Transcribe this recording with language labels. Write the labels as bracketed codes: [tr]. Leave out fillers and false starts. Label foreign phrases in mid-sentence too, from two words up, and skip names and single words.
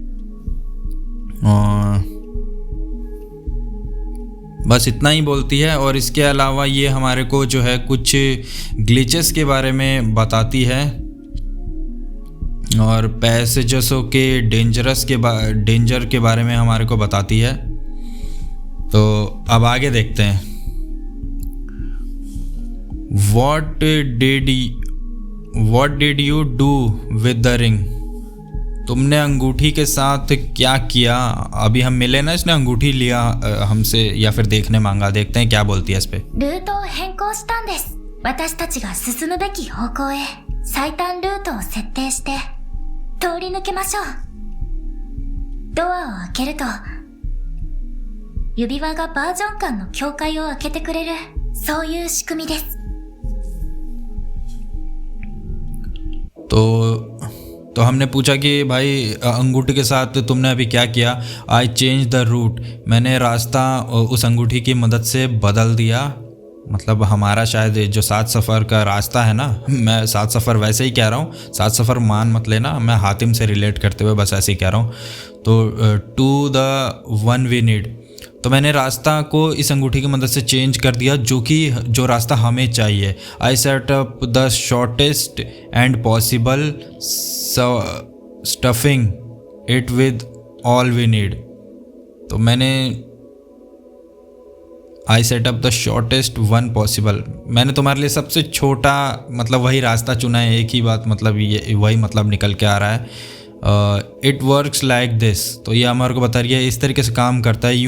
[hi] बस इतना ही बोलती है और इसके अलावा ये हमारे को जो है कुछ ग्लिचेस के बारे में बताती है और पैसेजर्सों के डेंजर के बारे में हमारे को बताती है. तो अब आगे देखते हैं. [en] What did you do with the ring? [hi] तुमने अंगूठी के साथ क्या किया? अभी हम मिले ना, इसने अंगूठी लिया हमसे या फिर देखने मांगा। देखते हैं क्या बोलती है इस पे। [ja] ルートを変更したんです。私たちが進むべき方向へ最短ルートを設定して通り抜けましょう。ドアを開けると指輪がバージョン間の境界を開けてくれる、そういう仕組みです。 [hi] तो हमने पूछा कि भाई अंगूठी के साथ तुमने अभी क्या किया? [en] I change the route, [hi] मैंने रास्ता उस अंगूठी की मदद से बदल दिया। मतलब हमारा शायद जो सात सफ़र का रास्ता है ना, मैं सात सफ़र वैसे ही कह रहा हूँ, सात सफ़र मान मत लेना, मैं हातिम से रिलेट करते हुए बस ऐसे ही कह रहा हूँ। तो [en] to the one we need, [hi] तो मैंने रास्ता को इस अंगूठी की मदद से चेंज कर दिया जो रास्ता हमें चाहिए। [en] I set up the shortest and possible stuffing it with all we need, [hi] तो मैंने [en] I set up the shortest one possible, [hi] मैंने तुम्हारे लिए सबसे छोटा मतलब वही रास्ता चुना है। एक ही बात मतलब ये वही मतलब निकल के आ रहा है। [en] it works like this, [hi] तो ये हमारे को बता रही है इस तरीके से काम करता है।